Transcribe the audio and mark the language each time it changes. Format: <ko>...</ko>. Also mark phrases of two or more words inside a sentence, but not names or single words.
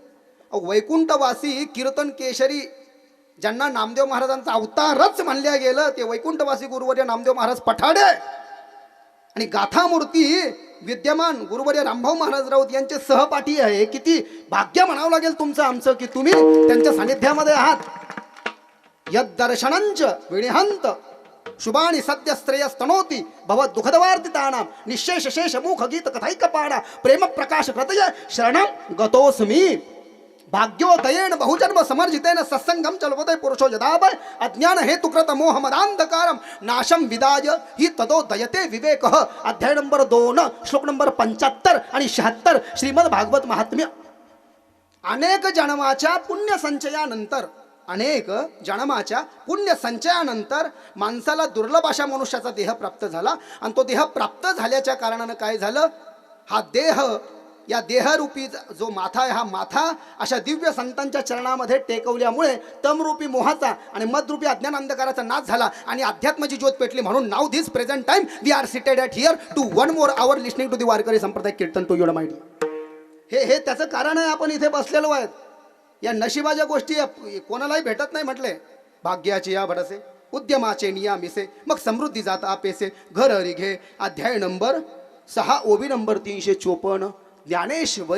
<mr>वैकुंठवासी कीर्तन केशरी ज्यांना नामदेव महाराजांचा अवतारच म्हणल्या गेलं, ते वैकुंठवासी गुरुवर्य नामदेव महाराज पठाडे आणि गाथामूर्ती विद्यमान गुरुवर्य रामभाऊ महाराज राऊत यांचे सहपाठी आहे. किती भाग्य म्हणावं लागेल तुमचं आमचं की तुम्ही त्यांच्या सानिध्यामध्ये आहात.</mr> <sa>यद दर्शनंच विनिहंत शुभानी सद्य श्रेयस्तनोती भवद दुःखदवार्तितानां निशेष शेष मुख गीत कथैकपाणा प्रेम प्रकाश प्रतय शरणं गतोस्मी. भाग्योदयेन बहुजन्म समर्जितेन सत्संगम चलवते पुरुषो यदावय अज्ञान हेतुकृत मोह मदांधकारम नाशम विदाय ही तदोदयते विवेकः.</sa> <mr>अध्याय नंबर 2 श्लोक नंबर 75 आणि 76 श्रीमद भागवत महात्म्य. अनेक जन्माच्या पुण्य संचयानंतर माणसाला दुर्लभ अशा मनुष्याचा देह प्राप्त झाला. आणि तो देह प्राप्त झाल्याच्या कारणानं काय झालं, हा देह, या देहरूपी जो माथा आहे, हा माथा अशा दिव्य संतांच्या चरणामध्ये टेकवल्यामुळे तमरूपी मोहाचा आणि मदरूपी अज्ञान अंधकाराचा नाश झाला आणि अध्यात्माची ज्योत पेटली.</mr> <en>म्हणून now this present time we are seated at here to 1 more hour listening to the</en> <mr>वारकरी संप्रदाय कीर्तन</mr> <en>to your mind.</en> <mr>हे त्याचं कारण आहे. आपण इथे बसलेलो आहेत. या नशिबाच्या गोष्टी कोणालाही भेटत नाही म्हटले. भाग्याचे या भडसे उद्यमाचे नियामिसे मग समृद्धी जात आपेसे घर हरी घे. अध्याय नंबर 6 ओबी नंबर 354 ज्ञानेश्वरी.</mr>